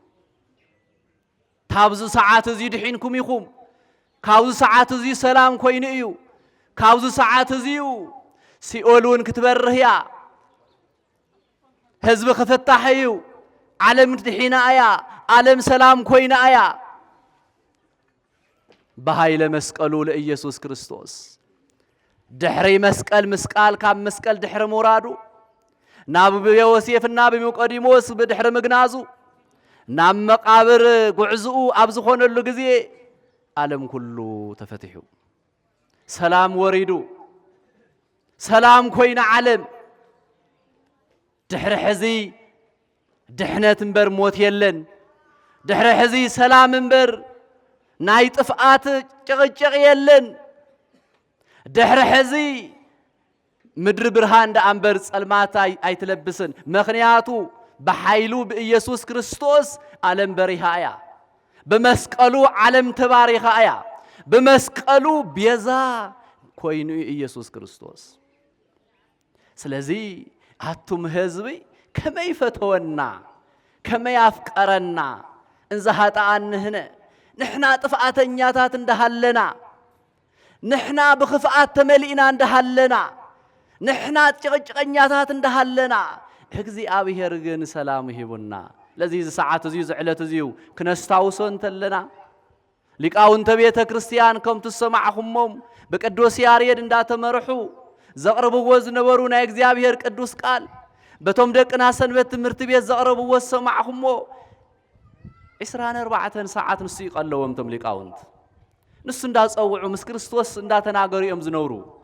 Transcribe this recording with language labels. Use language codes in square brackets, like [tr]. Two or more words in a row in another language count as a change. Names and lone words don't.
[ti] ካብዙ ሰዓት እዚ ድሒንኩም ይኹም ካብዙ ሰዓት እዚ ሰላም ኮይኑ እዩ ካብዙ ሰዓት እዚዩ ሲኦሉን ክትበርህያ ህዝብ ክፈታሕዩ ዓለም ድሒና አያ ዓለም ሰላም ኮይና አያ [gez] በኃይለ መስቀሉ ለኢየሱስ ክርስቶስ [ti] ድሕሪ መስቀል መስቃል ካብ መስቀል ድሕሪ ሙራዱ ናብ ዮሴፍና በኒቆዲሞስ በድሕሪ ምግናዙ ናብ መቃብር ጉዕዝኡ ኣብ ዝኾነሉ ግዜ ዓለም ኩሉ ተፈትሑ ሰላም ወሪዱ ሰላም ኮይና ዓለም ድሕሪ ሕዚ ድሕነት እንበር ሞት የለን ድሕሪ ሕዚ ሰላም እንበር ናይ ጥፍአት ጭቅጭቅ የለን ድሕሪ ሕዚ ምድር ብርሃን እንዳንበር ጸልማት አይትለብስን ምክንያቱ በኃይሉ በኢየሱስ ክርስቶስ ዓለም በሪሃያ በመስቀሉ ዓለም ተባሪሃያ በመስቀሉ ቤዛ ኮይኑ ኢየሱስ ክርስቶስ ስለዚህ አቱም ህዝብ ከመይ ፈተወና ከመይ አፍቀረና [gez] እንዘ ኃጣአንህነ [ti] ንሕና ጥፋተኛታት እንደሃለና ንሕና በኽፍአት ተመሊእና እንደሃለና ንሕና ጭቅጭቀኛታት እንደሃለና እግዚአብሔር ግን [am] ሰላም ይሁንና ለዚህ ሰዓት [ti] እዚሁ ዝዕለት እዚሁ ክነስታውሶ እንተለና ሊቃውንተ ቤተ ክርስቲያን ከም ትሰማዕኹሞም በቅዱስ ያሬድ እንዳተመርሑ ዘቅርብዎ ዝነበሩ ናይ እግዚአብሔር ቅዱስ ቃል በቶም ደቅና ሰንበት ትምህርት ቤት ዘቅርብዎ ሰማዕኹሞ 24 ሰዓት ንሱ ይቀለዎም ቶም ሊቃውንት ንሱ እንዳጸውዑ ምስ ክርስቶስ እንዳተናገሩ እዮም ዝነብሩ